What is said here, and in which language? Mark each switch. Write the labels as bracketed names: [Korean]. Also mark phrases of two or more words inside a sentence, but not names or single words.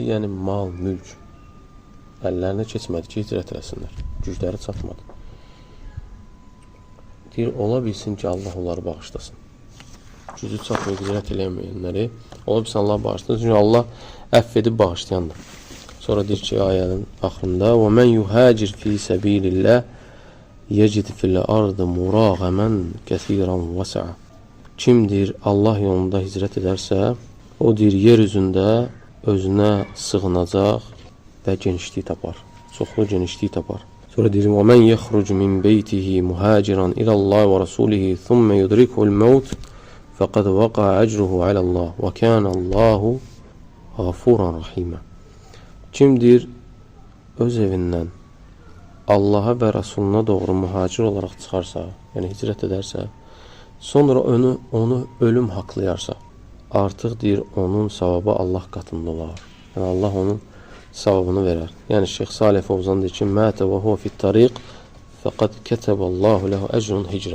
[Azerbaijani] Yəni, mal, mülk əllərinə keçmədi ki, hicrət eləsinlər. Gücləri çatmadı. Deyir, ola bilsin ki, Allah onları bağışlasın. Gücü çatmıyor, hicrət eləyəməyənləri. Ola bilsin, Allah bağışlasın. Çünki Allah əff edib bağışlayandır. Sonra deyir ki, ayənin axırında [Arabic] وَمَنْ يُهَاجِرْ فِي سَبِيلِ اللّٰهِ يَجِدْ فِي الْأَرْضِ مُرَاغَمًا كَثِيرًا وَسَعًا. [Azerbaijani] Kim deyir, Allah yolunda hicrət edərsə, o deyir, yer üzündə özünə sığınacaq və genişlik tapar. Çoxlu genişlik tapar. Sonra deyir, [Arabic] وَمَنْ يَخْرُجْ مِنْ بَيْتِهِ مُهَاجِرًا إِلَى اللّٰهِ وَرَسُولِهِ ثُمَّ يُدْرِكْهُ الْمَوْتِ فَقَدْ وَقَعَ أَجْرُهُ عَلَى اللّٰهِ وَكَانَ اللّٰهُ غَفُورًا رَحِيمًا. [Azerbaijani] Kim deyir, öz evindən Allaha və Rasuluna doğru mühacir olaraq çıxarsa, yəni hicrət edərsə, sonra onu ölüm haqlayarsa, artıq deyir, onun savabı Allah qatında olar. Yəni, Allah onun savabını verər. Yəni, Şeyx Salih Fovzan deyir ki, [Arabic] مات وهو في الطريق فقد كتب الله له أجر هجرة.